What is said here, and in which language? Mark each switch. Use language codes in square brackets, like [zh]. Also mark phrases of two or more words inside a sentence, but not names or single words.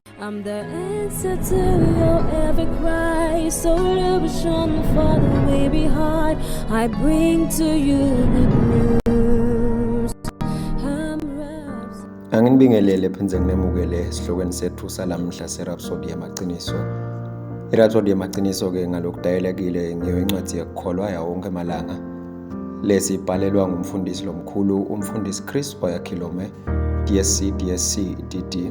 [en] I'm the answer to your every cry. So illusion for the way behind. I bring to you good news. [ss] Angibingelele phenze nginemukele esihlokweni sethu salamhla seRhapsody yamaqiniso. iRhapsody yamaqiniso ke ngalokudayelekile ngeyincwadi yekukholwa yawonke amalanga. Lesi ibhalelwa ngumfundisi lomkhulu umfundisi Chris Oyakhilome DSC DD.